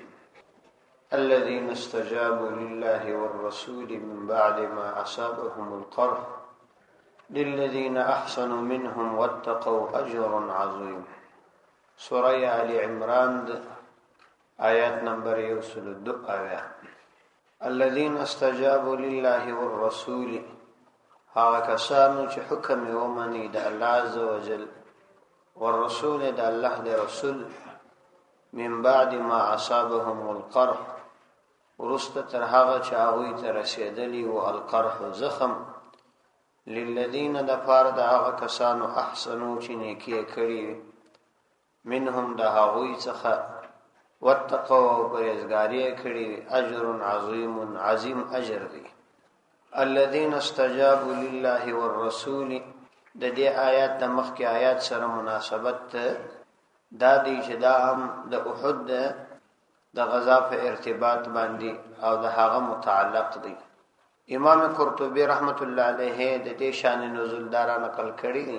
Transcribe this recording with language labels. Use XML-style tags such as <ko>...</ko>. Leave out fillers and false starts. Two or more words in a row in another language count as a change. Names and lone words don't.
<ar>الذين استجابوا لله والرسول من بعد ما أصابهم القرح للذين أحسنوا منهم واتقوا أجر عظيم.</ar> <ps>سورة آل عمران آيات نمبر 102.</ps> <ar>الذين استجابوا لله والرسول،</ar> <ps>هغه کسانو چې حکم یې ومني د الله</ps> <ar>عز وجل</ar> <ps>والرسول د الله د رسول</ps> <ar>من بعد ما اصابهم القرح،</ar> <ps>ورسته تر هغه چې هغوی ته رسېدلی و القرح زخم، للذین د پاره د هغه کسانو احسنو چې نیکي یې کړي منهم د هغوی څخه واتقوا او پرهیزګاري یې کړي</ps> <ar>اجر عظیم،</ar> <ps>عظیم اجر دی.</ps> <ar>الذين استجابوا لله والرسول،</ar> <ps>د دې آیات د مخکې آیات سره مناسبت دا دی چې دا هم د احد د غزا په ارتباط باندې او د هغه متعلق دی. امام قرطبي</ps> <ar>رحمت الله علیه</ar> <ps>د دې شان نزول دارا نقل کړی دی.</ps>